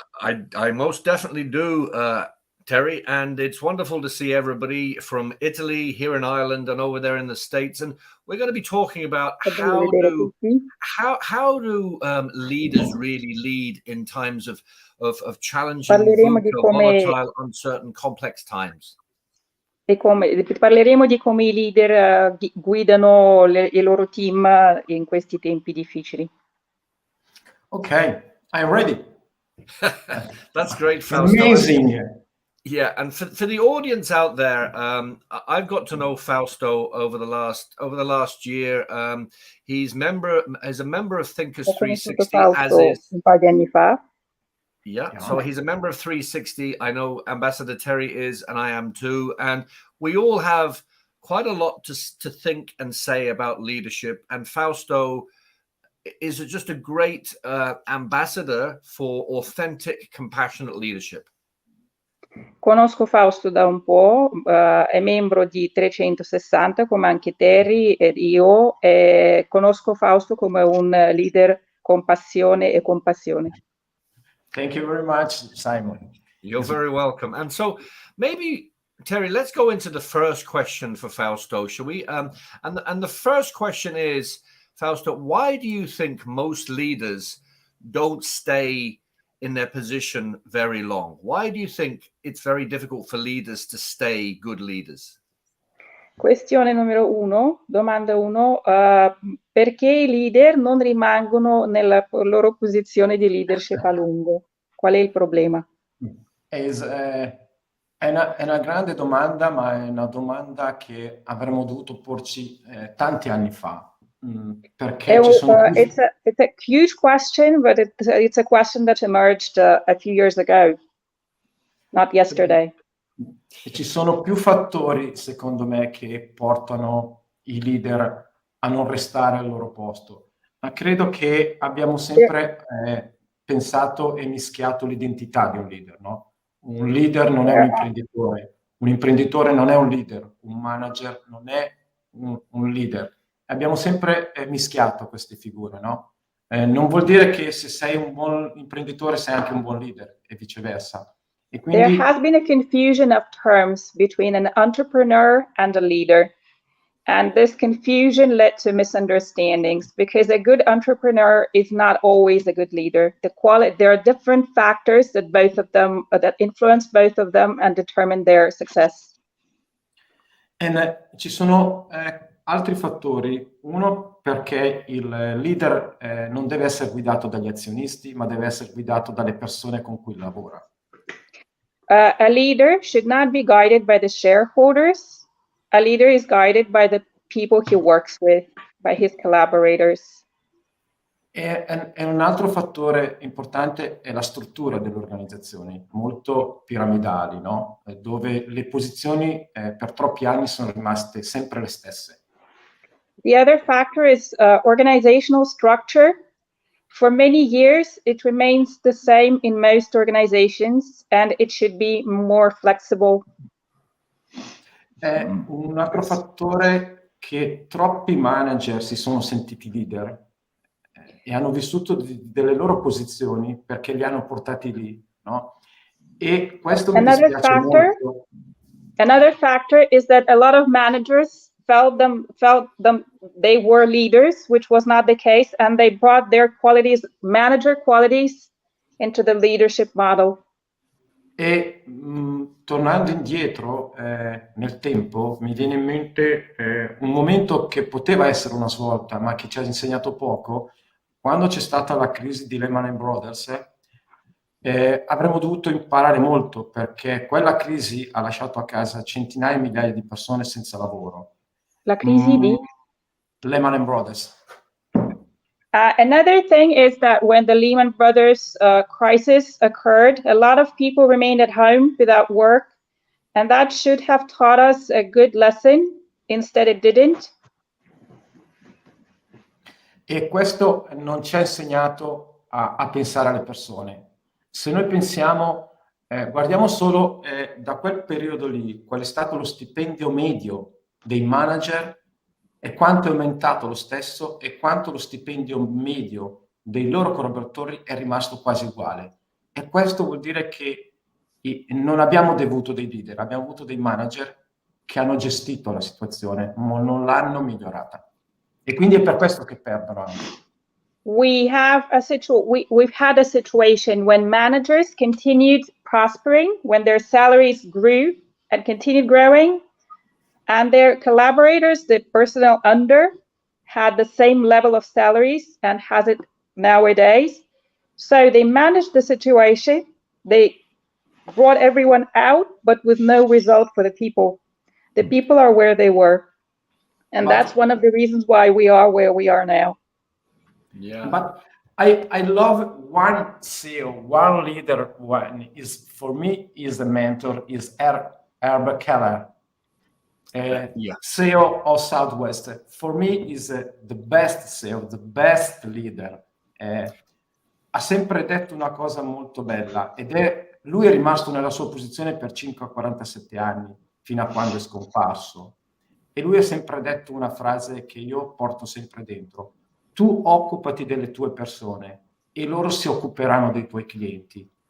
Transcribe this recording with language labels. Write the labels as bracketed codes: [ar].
[en] I most definitely do, Terry, and it's wonderful to see everybody from Italy, here in Ireland, and over there in the States. And we're going to be talking about [it] Bello vedere tutti. [en] how do leaders really lead in times of challenging, [it] Parleremo di [en] volatile, [it] come, [en] volatile, uncertain, complex times. [it] parleremo di come i leader guidano i loro team in questi tempi difficili. [en] Okay, I'm ready. That's great, Fausto. Amazing. Yeah, and for the audience out there, I've got to know Fausto over the last year. He's a member of Thinkers [it] Ho conosciuto [en] 360, as Fausto is. [it] un paio di anni fa. [en] Yeah, so he's a member of 360. I know Ambassador Terry is, and I am too. And we all have quite a lot to think and say about leadership. And Fausto is just a great ambassador for authentic, compassionate leadership. [it] Conosco Fausto da un po', è membro di 360 come anche Terry ed io, e conosco Fausto come un leader con passione e compassione. [en] Thank you very much, Simon. You're very welcome. And so maybe, Terry, let's go into the first question for Fausto, shall we? And the first question is, Fausto, why do you think most leaders don't stay in their position very long? Why do you think it's very difficult for leaders to stay good leaders? [it] Questione numero uno, domanda uno, perché i leader non rimangono nella loro posizione di leadership a lungo? Qual è il problema? È una grande domanda, ma è una domanda che avremmo dovuto porci tanti anni fa. Perché ci sono [en] it's a huge question, but it's a question that emerged a few years ago, not yesterday. [it] E ci sono più fattori, secondo me, che portano i leader a non restare al loro posto. Ma credo che abbiamo sempre pensato e mischiato l'identità di un leader, no? Un leader non è un imprenditore non è un leader, un manager non è un leader. Abbiamo sempre mischiato queste figure, no? Non vuol dire che se sei un buon imprenditore sei anche un buon leader e viceversa. E quindi, [en] There has been a confusion of terms between an entrepreneur and a leader. And this confusion led to misunderstandings because a good entrepreneur is not always a good leader. There are different factors that both of them that influence both of them and determine their success. [it] ci sono altri fattori. Uno, perché il leader non deve essere guidato dagli azionisti, ma deve essere guidato dalle persone con cui lavora. [en] A leader should not be guided by the shareholders. A leader is guided by the people he works with, by his collaborators. [it] E un altro fattore importante è la struttura delle organizzazioni, molto piramidali, no? Dove le posizioni per troppi anni sono rimaste sempre le stesse. [en] The other factor is organizational structure. For many years, it remains the same in most organizations, and it should be more flexible. [it] Un altro fattore che troppi manager si sono sentiti leader e hanno vissuto delle loro posizioni perché li hanno portati lì, no? E questo mi dispiace molto. [en] Another factor is that a lot of managers felt them they were leaders, which was not the case, and they brought their qualities, manager qualities, into the leadership model. [it] E tornando indietro nel tempo, mi viene in mente un momento che poteva essere una svolta, ma che ci ha insegnato poco. Quando c'è stata la crisi di Lehman Brothers, avremmo dovuto imparare molto, perché quella crisi ha lasciato a casa centinaia e migliaia di persone senza lavoro. La crisi di Lehman Brothers. [en] Another thing is that when the Lehman Brothers crisis occurred, a lot of people remained at home without work, and that should have taught us a good lesson. Instead, it didn't. [it] E questo non ci ha insegnato a pensare alle persone. Se noi pensiamo, guardiamo solo da quel periodo lì, qual è stato lo stipendio medio dei manager e quanto è aumentato lo stesso e quanto lo stipendio medio dei loro collaboratori è rimasto quasi uguale. E questo vuol dire che non abbiamo avuto dei leader, abbiamo avuto dei manager che hanno gestito la situazione, ma non l'hanno migliorata. E quindi è per questo che perdono anche. [en] We've had a situation when managers continued prospering, when their salaries grew and continued growing, and their collaborators, the personnel under, had the same level of salaries and has it nowadays. So they managed the situation, they brought everyone out, but with no result for the people. The people are where they were. And that's one of the reasons why we are where we are now. Yeah. But I love one CEO, one leader, for me is a mentor, is Herb Keller, CEO of Southwest. For me is the best CEO, the best leader. [it] Ha sempre detto una cosa molto bella lui è rimasto nella sua posizione per 47 anni, fino a quando è scomparso. E lui ha sempre detto una frase che io porto sempre dentro. Tu occupati delle tue persone e loro si occuperanno dei tuoi clienti.